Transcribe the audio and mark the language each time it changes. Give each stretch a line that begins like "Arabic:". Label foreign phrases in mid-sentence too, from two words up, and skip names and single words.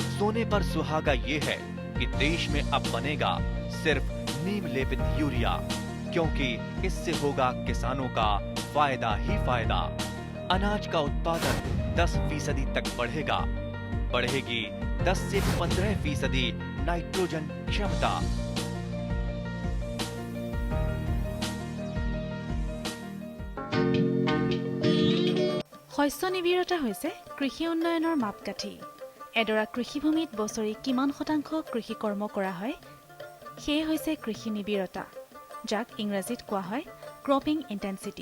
Hindi: सोने पर सुहागा ये है कि देश में अब बनेगा सिर्फ नीम लेपित यूरिया, क्योंकि इससे होगा किसानों का फायदा ही फायदा। अनाज का उत्पादन 10% तक बढ़ेगा। बढ़ेगी 10 से 15% नाइट्रोजन क्षमता।
Assamese: শস্য নিবিড়তা হৈছে কৃষি উন্নয়নৰ মাপকাঠি। এডৰা কৃষিভূমিত বছৰি কিমান শতাংশ কৃষি কৰ্ম কৰা হয় সেয়ে হৈছে কৃষি নিবিড়তা, যাক ইংৰাজীত কোৱা হয়
English: cropping intensity.